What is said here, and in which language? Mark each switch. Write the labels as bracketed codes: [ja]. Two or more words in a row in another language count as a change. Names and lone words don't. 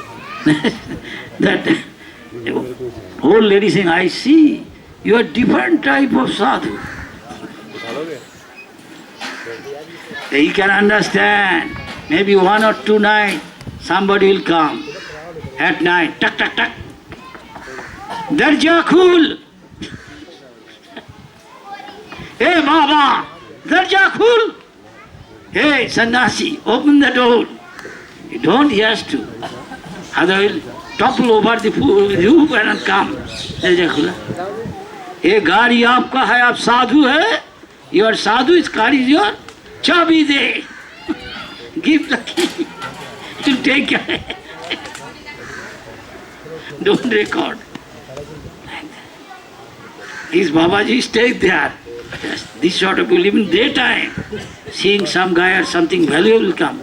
[en] That old lady saying, I see, you are different type of sadhu. He can understand. Maybe 1 or 2 nights, somebody will come. At night, tuck, tuck, tuck. [hi] दरवाजा खुल। हे बाबा, दरवाजा खुल. [en] Hey sannyasi, open the door. You don't, he has to. Otherwise, topple over the roof and come. [hi] दरवाजा खुला. ये गाड़ी आपका है, आप साधु है, [en] your sadhu is car is your [hi] चाबी दे, [en] give the key to take care. Don't record. His Babaji stays there. Yes, this sort of people, even daytime, seeing some guy or something valuable come.